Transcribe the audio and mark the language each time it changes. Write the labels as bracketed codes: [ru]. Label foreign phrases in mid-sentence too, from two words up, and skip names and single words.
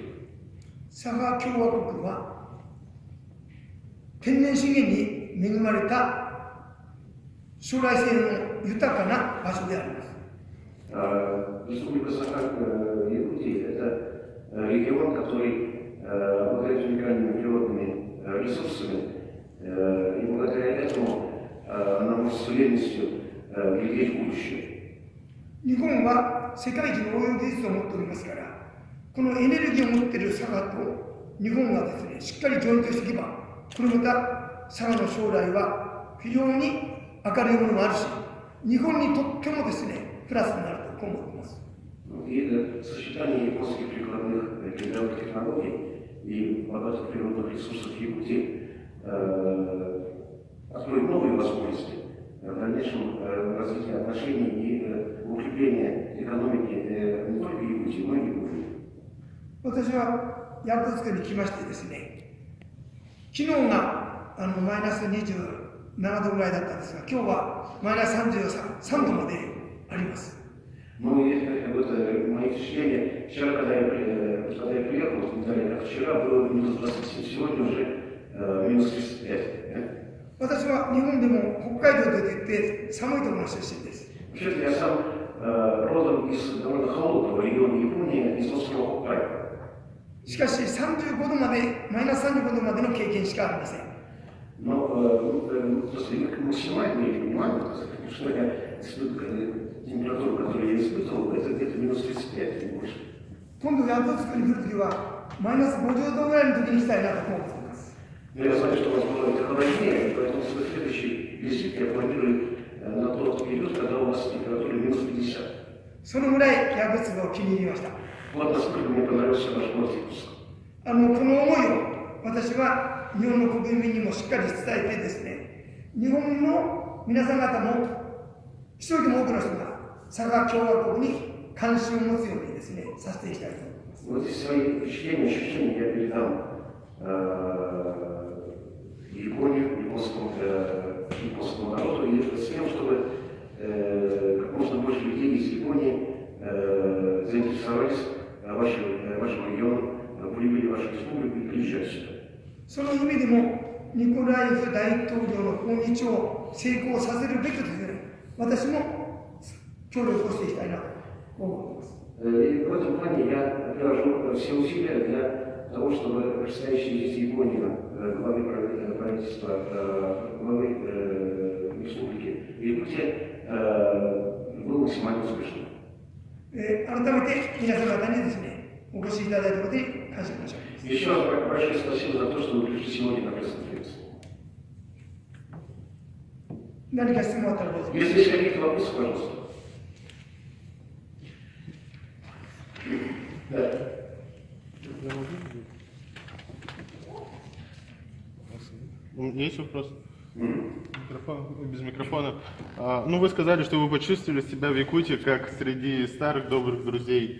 [ja] 佐賀共和国は天然資源に恵まれた将来性の豊かな場所であります。 [ru] Республика Саха-Якутия – это регион, который обладает уникальными природными ресурсами, и благодаря этому она может с уверенностью глядеть в будущее. [ja] 日本は世界一の応用技術を持っておりますから、このエネルギーを持っている佐賀と日本がですね、しっかりジョイントしていけば、これまた佐賀の将来は非常に明るいものもあるし、日本にとってもですね、プラスになると思っています。 [ru] И сочетание японских прикладных передовых технологий и богатых природных ресурсов Якутии откроет новые возможности в дальнейшем развитии отношений и укрепления экономики не только Якутии, но и Японии. [ja] 私はヤクツクに来ましてですね、昨日がマイナス27度ぐらいだったんですが、今日はマイナス33度まであります。 [ru] Ну и вот мои впечатления, вчера, когда я приехал, вчера было минус 27, сегодня уже минус 35. [ja] 私は日本でも北海道で出て寒いところの出身です。 [ru] Вообще-то я сам родом из довольно холодного региона Японии, из острова Хоккайдо. [ja] しかし35度まで、マイナス35度までの経験しかありません。 [ru] Но максимально я понимаю, что температура, которую я испытывал, это где-то минус 35, не больше. [ja] 今度ヤクツクに来るときは、マイナス50度ぐらいの時に来たいなと思っています。 [ru] Но я знаю, что у вас было это холоднее, поэтому в следующий визит я планирую на тот период, когда у вас температура минус 50. [ja] そのぐらいヤクツクを気に入りました。 [ru] Вот насколько мне понравился ваш город Якутск. [ja] この思いを私は日本の国民にもしっかり伝えてですね、日本の皆さん方も一人でも多くの人が佐賀共和国に関心を持つようにですね、させていきたいと思います。 [ru] Вот эти свои впечатления, ощущения я передам Японию, японскому народу, и с тем, чтобы как можно больше людей из Японии заинтересовались вашим регионом, полюбили вашу республику и приезжали сюда. [ja] その意味でもニコライフ大統領の訪日を成功させるべくですね、私も協力をしていきたいなと思っています。 [ru] И в этом плане я приложу все усилия для того, чтобы предстоящий визит Японии главы правительства, главы республики Якутия был максимально успешным. [ja] 改めて皆様方にですね、お越しいただいたことに感謝申し上げます。 [ru] Еще раз большое спасибо за то, что вы пришли сегодня на пресс-конференцию. [ja] 何か質問あったらどうぞ。 [ru] Если есть какие-то вопросы, пожалуйста. Да. Есть вопрос? Микрофон, без микрофона. Ну, вы сказали, что вы почувствовали себя в Якутии как среди старых добрых друзей.